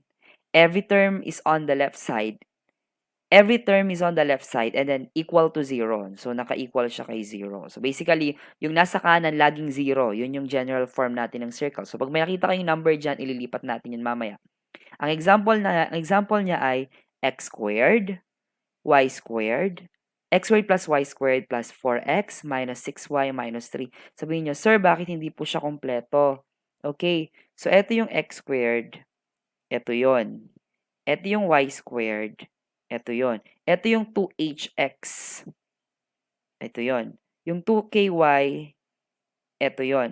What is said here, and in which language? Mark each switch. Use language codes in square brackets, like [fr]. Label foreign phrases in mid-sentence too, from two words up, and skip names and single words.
[en] Every term is on the left side. Every term is on the left side and then equal to 0. So, [tl] naka-equal siya kay 0. [en] So, basically, [tl] yung nasa kanan, laging 0. Yun yung [en] general form [tl] natin ng circle. So, pag may nakita kayong number dyan, ililipat natin yun mamaya. Ang example niya ay [en] x squared, y squared, x squared plus y squared plus 4x minus 6y minus 3. [tl] Sabihin nyo, sir, bakit hindi po siya kompleto? Okay, so ito yung [en] x squared, [tl] ito yon. Ito yung [en] y squared, [tl] ito yon. Ito yung 2hx, ito yon. Yung 2ky, ito yon.